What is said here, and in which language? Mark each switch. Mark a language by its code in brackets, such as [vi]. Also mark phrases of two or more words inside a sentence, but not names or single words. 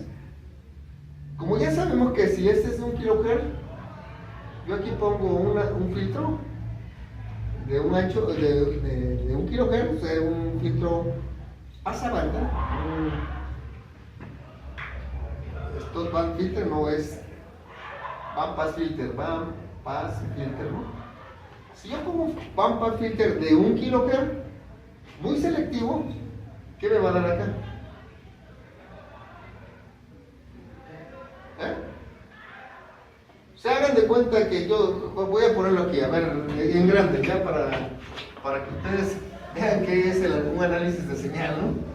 [es] Como ya sabemos que si este es 1 kHz, yo aquí pongo un filtro de un ancho de 1 kHz, o sea, un filtro pasabanda. Esto [en] band filter [es] no es [en] band pass filter, band pass filter, [es] ¿no? Si yo pongo un [en] band pass filter [es] de 1 kHz, muy selectivo, ¿qué me va a dar acá? Se hagan de cuenta que yo voy a ponerlo aquí, a ver, en grande, ya para que ustedes vean qué es un análisis de señal, ¿no?